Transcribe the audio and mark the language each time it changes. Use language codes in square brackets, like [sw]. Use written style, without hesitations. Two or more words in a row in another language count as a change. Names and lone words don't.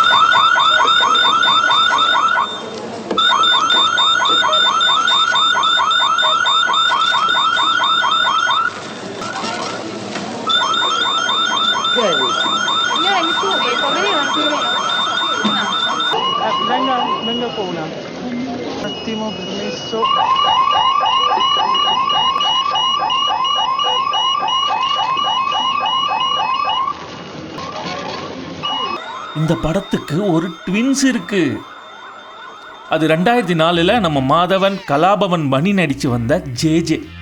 [it] Signora, mi scusi, può venire un attimo? Venga con una. Un attimo, permesso. [ta] இந்த படத்துக்கு ஒரு ட்வின்ஸ் இருக்கு. அது 2004 நம்ம மாதவன் கலாபவன் மணி நடிச்சு வந்த ஜே.